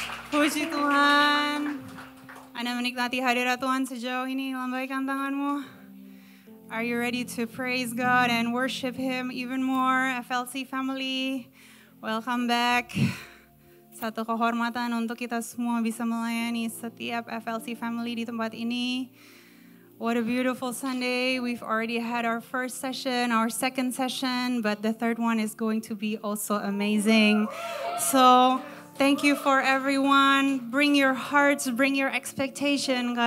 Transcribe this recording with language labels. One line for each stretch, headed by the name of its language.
Indonesian: Puji Tuhan. Anda menikmati hadirat Tuhan sejauh ini. Lambaikan tanganmu.
English: Are you ready to praise God and worship Him even more? FLC family, welcome back.
Indonesian: Satu kehormatan untuk kita semua bisa melayani setiap FLC family di tempat ini.
English: What a beautiful Sunday. We've already had our first session, our second session, but the third one is going to be also amazing. So, thank you for everyone. Bring your hearts, bring your expectation.